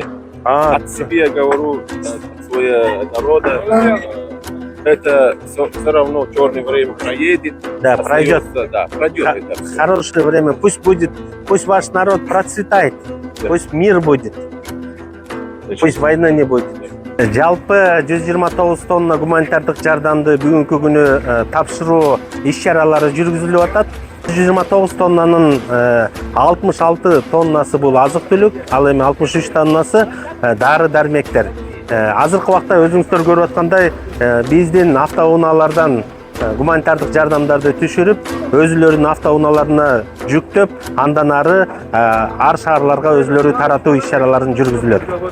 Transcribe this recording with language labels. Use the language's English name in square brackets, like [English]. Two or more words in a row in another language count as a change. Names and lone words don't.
[Russian] От себя говорю, от своего народа. Это все равно черное время проедет. Да, пройдет. Да, пройдет это. Хорошее время. Пусть будет, пусть ваш народ процветает. Да. Пусть мир будет. Пусть война не будет. [Kyrgyz] Жалпы 129 тонна гуманитардык жардамды бүгүнкү күнү тапшыруу иш-чаралары жүргүзүлүп атат. 129 тоннанын 66 тоннасы бул азык-түлүк, ал эми 63 тоннасы дары-дармектер. Азыркы убакта өзүңүздөр көрүп аткандай биздин автоунаалардан гуманитардык жардамдарды түшүрүп, өзүлөрүнүн автоунааларына жүктөп, андан ары ар шаарларга өзүлөрү таратуу иш-чараларын жүргүзүлөт.